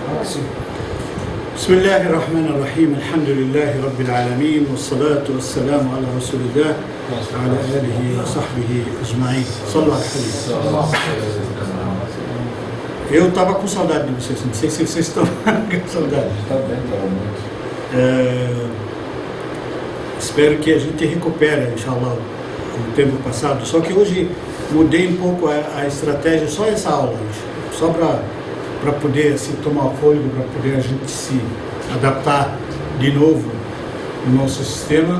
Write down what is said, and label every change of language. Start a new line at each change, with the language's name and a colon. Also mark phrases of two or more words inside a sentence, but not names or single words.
Arabic: بسم الله الرحمن الرحيم الحمد لله رب العالمين والصلاة والسلام على رسول الله وعلى آله وصحبه أجمعين. صلوا على الحبيب.
Portuguese: Eu estava com saudade de vocês, não sei se vocês estão com saudade. Está bem, estava muito. Espero que a gente recupere, inshallah, o tempo passado. Só que hoje mudei um pouco a estratégia, só essa aula, só para poder assim, tomar fôlego, para poder a gente se adaptar de novo no nosso sistema.